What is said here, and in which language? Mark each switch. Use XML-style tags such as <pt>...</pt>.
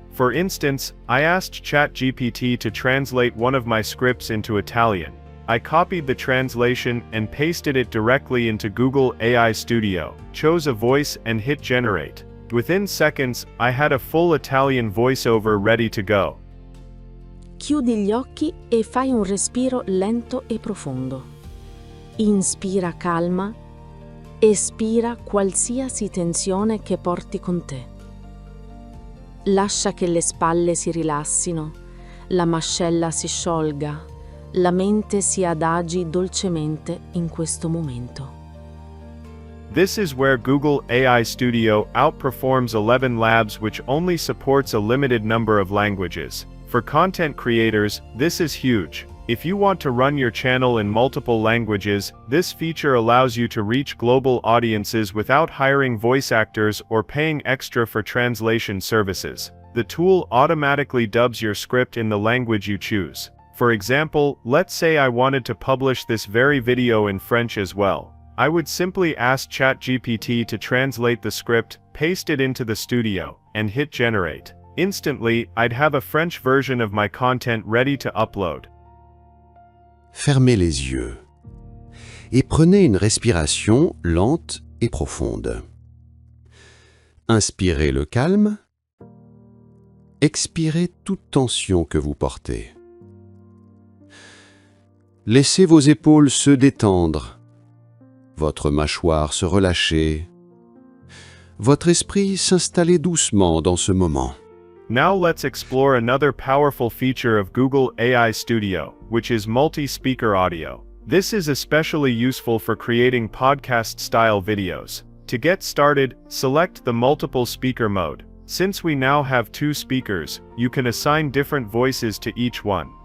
<en>For instance, I asked ChatGPT to translate one of my scripts into Italian. I copied the translation and pasted it directly into Google AI Studio, chose a voice and hit generate. Within seconds, I had a full Italian voiceover ready to go.</en> <it>Chiudi gli occhi e fai un respiro lento e profondo. Inspira calma, espira qualsiasi tensione che porti con te. Lascia che le spalle si rilassino, la mascella si sciolga, la mente si adagi dolcemente in questo momento.</it> <en>This is where Google AI Studio outperforms ElevenLabs, which only supports a limited number of languages. For content creators, this is huge. If you want to run your channel in multiple languages, this feature allows you to reach global audiences without hiring voice actors or paying extra for translation services. The tool automatically dubs your script in the language you choose. For example, let's say I wanted to publish this very video in French as well. I would simply ask ChatGPT to translate the script, paste it into the studio, and hit generate. Instantly, I'd have a French version of my content ready to upload.</en> <fr>Fermez les yeux et prenez une respiration lente et profonde. Inspirez le calme, expirez toute tension que vous portez. Laissez vos épaules se détendre, votre mâchoire se relâcher, votre esprit s'installer doucement dans ce moment.</fr> <en>Now let's explore another powerful feature of Google AI Studio, which is multi-speaker audio. This is especially useful for creating podcast-style videos. To get started, select the multiple speaker mode. Since we now have 2 speakers, you can assign different voices to each one.</en>